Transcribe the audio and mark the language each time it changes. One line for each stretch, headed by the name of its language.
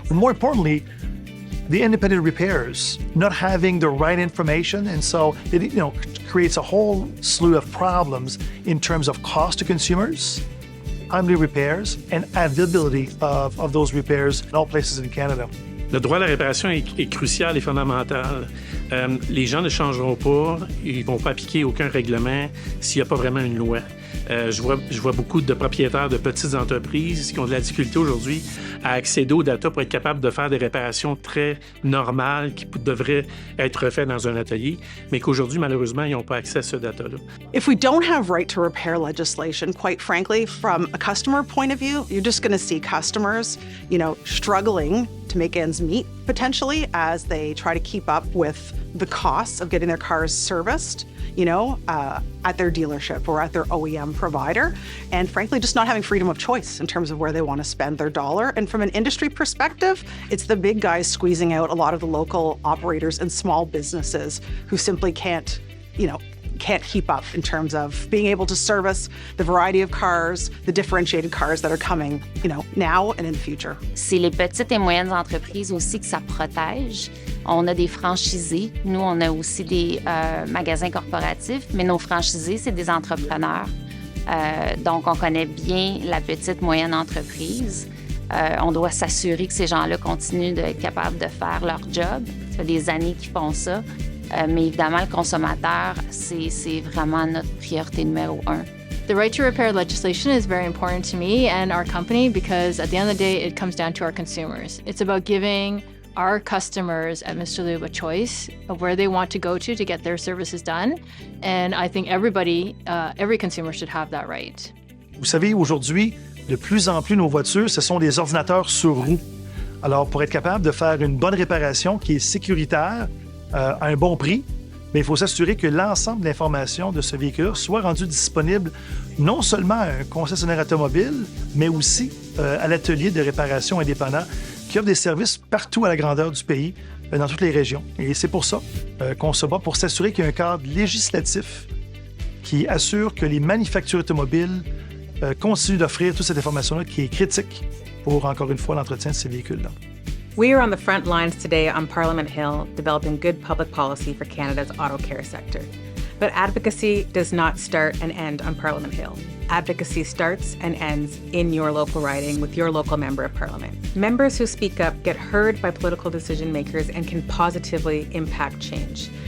English: But more importantly, the independent repairs not having the right information, and so it creates a whole slew of problems in terms of cost to consumers, timely repairs, and availability of those repairs in all places in Canada.
French: Le droit à la réparation est crucial et fondamental. Les gens ne changeront pas, ils ne vont pas appliquer aucun règlement s'il n'y a pas vraiment une loi. Je vois beaucoup de propriétaires de petites entreprises qui ont de la difficulté aujourd'hui à accéder aux data pour être capables de faire des réparations très normales qui devraient être faites dans un atelier, mais qu'aujourd'hui, malheureusement, ils n'ont pas accès à ce data-là.
English: If we don't have right to repair legislation, quite frankly, from a customer point of view, you're just going to see customers, struggling to make ends meet potentially as they try to keep up with the costs of getting their cars serviced, at their dealership or at their OEM provider, and frankly, just not having freedom of choice in terms of where they want to spend their dollar. And from an industry perspective, it's the big guys squeezing out a lot of the local operators and small businesses who simply can't keep up in terms of being able to service the variety of cars, the differentiated cars that are coming, now and in the future.
French: C'est les petites et moyennes entreprises aussi que ça protège. On a des franchisés. Nous, on a aussi des magasins corporatifs, mais nos franchisés, c'est des entrepreneurs. Donc, on connaît bien la petite, moyenne entreprise. On doit s'assurer que ces gens-là continuent d'être capables de faire leur job. Ça fait des années qu'ils font ça. Mais évidemment, le consommateur, c'est vraiment notre priorité numéro un.
English: The right to repair legislation is very important to me and our company because at the end of the day, it comes down to our consumers. It's about giving our customers at Mr. Lube a choice of where they want to go to get their services done. And I think every consumer should have that right.
French: Vous savez, aujourd'hui, de plus en plus nos voitures, ce sont des ordinateurs sur roues. Alors, pour être capable de faire une bonne réparation qui est sécuritaire, à un bon prix, mais il faut s'assurer que l'ensemble de l'information de ce véhicule soit rendu disponible non seulement à un concessionnaire automobile, mais aussi à l'atelier de réparation indépendant qui offre des services partout à la grandeur du pays, dans toutes les régions. Et c'est pour ça qu'on se bat pour s'assurer qu'il y a un cadre législatif qui assure que les manufactures automobiles continuent d'offrir toute cette information-là qui est critique pour, encore une fois, l'entretien de ces véhicules-là.
English: We are on the front lines today on Parliament Hill developing good public policy for Canada's auto care sector. But advocacy does not start and end on Parliament Hill. Advocacy starts and ends in your local riding with your local member of Parliament. Members who speak up get heard by political decision makers and can positively impact change.